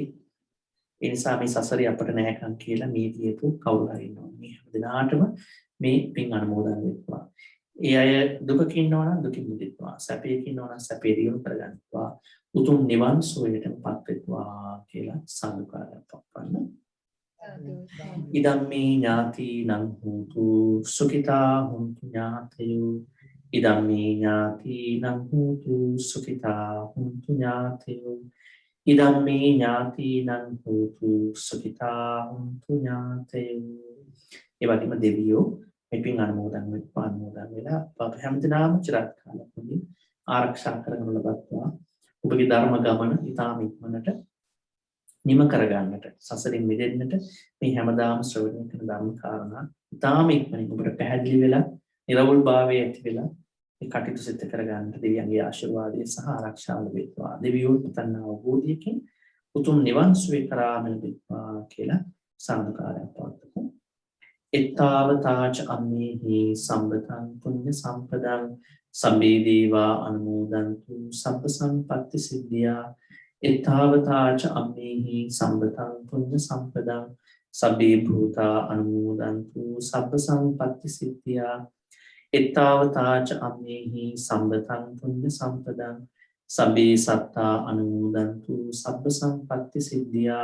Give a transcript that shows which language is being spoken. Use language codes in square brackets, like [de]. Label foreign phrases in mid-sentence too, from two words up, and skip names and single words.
[si] ඒ නිසා මේ සසරේ අපට නැහැකම් කියලා මිය ගියපු කවුරු හරි ඉන්නවා. මේ හැම දිනාටම මේ පින් අනුමෝදන් වෙත්වා. ඒ අය දුකකින් ඉන්නවා නම් දුකින් මිදෙත්වා. සැපයකින් ඉන්නවා නම් සැපේ දියුණු කරගන්නවා. උතුම් නිවන් සුවයටපත් වෙත්වා කියලා සාදුකාරයක් පවත්වන්න. [pi] ඉදම්මේ ඥාතිනං හෝතු සුඛිතා හොන්තු ඥාතයෝ ඉදම්මේ ඥාතිනං හෝතු සුඛිතා හොන්තු ඥාතයෝ ඉදම්මේ ඥාතිනං හෝතු සුඛිතා හොන්තු ඥාතයෝ. [si] ඒ වගේම දෙවියෝ මෙපින් අනුමෝදන් වෙලා අප හැමදෙනාම චිරාත් කාලයකදී ආරක්ෂා කරගෙන ලබත්වා ඔබගේ ධර්ම ගමන ඉතාම ඉක්මනට නිම කරගන්නට සසරින් මිදෙන්නට මේ හැමදාම ශ්‍රවණය කරන ධර්ම කාරණා ඉතාම ඉක්මනින් ඔබට පැහැදිලි වෙලා නිර්වෘල් භාවයේ ඇති වෙලා මේ කටයුතු සිද්ධ කරගන්නට දෙවියන්ගේ ආශිර්වාදය සහ ආරක්ෂාව ලැබෙත්වා. දෙවියෝ පුතන් අවබෝධයකින් උතුම් නිවන් සුවය කරාම ලැබෙත්වා කියලා සාදුකාරයක් පවත්වමු. [pi] එත්තාවතාච අම්මේහි සම්බතං පුඤ්ඤ සම්පදං සම්බේ දේවා අනුමෝදන්තු සබ්බ සම්පත්ති සිද්ධියා. එත්තාවතාච අම්මේහි සම්බතං පුඤ්ඤ සම්පදං සබ්බේ භූතා අනුමෝදන්තු සබ්බ සම්පත්ති සිද්ධියා. එත්තාවතාච අම්මේහි සම්බතං පුඤ්ඤ සම්පදං සබ්බේ සත්තා අනුමෝදන්තු සබ්බ සම්පත්ති සිද්ධියා.